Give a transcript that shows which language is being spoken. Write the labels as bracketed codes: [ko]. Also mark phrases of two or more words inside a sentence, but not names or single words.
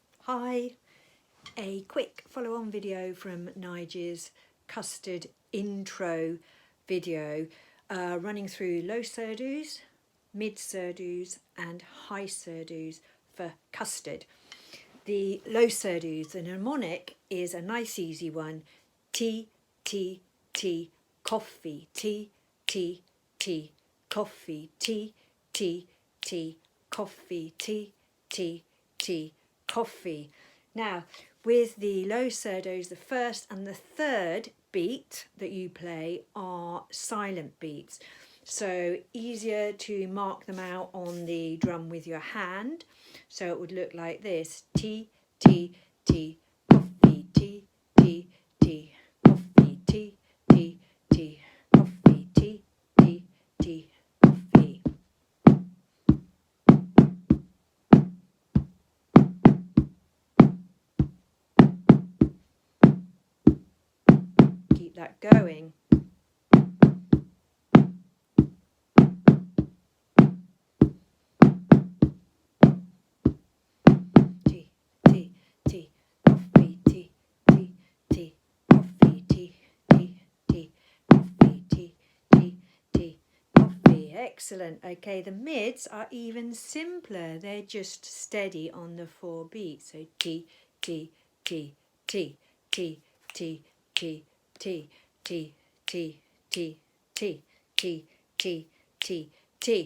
[en] Hi, a quick follow-on video from Nigel's Custard intro video running through low surdos, mid surdos and high surdos for Custard. The low surdos, the mnemonic is a nice easy one: tea, tea, tea, coffee, tea, tea, tea, coffee, tea, tea, tea, coffee, tea, tea, tea, coffee. Now, with the low surdos, the first and the third beat that you play are silent beats. So easier to mark them out on the drum with your hand. So it would look like this: tea, tea, tea, coffee, tea, tea, tea, coffee, tea, tea, tea, coffee, tea, tea, tea, coffee. Keep that going. Tea, tea, tea, coffee, tea, tea, tea, coffee, tea, tea, tea, coffee, tea, tea, tea, coffee. Excellent. Okay, the mids are even simpler. They're just steady on the 4 beats. So tea, tea, tea, tea, tea, tea, tea, tea, tea, tea, tea, tea, tea, tea, tea, tea.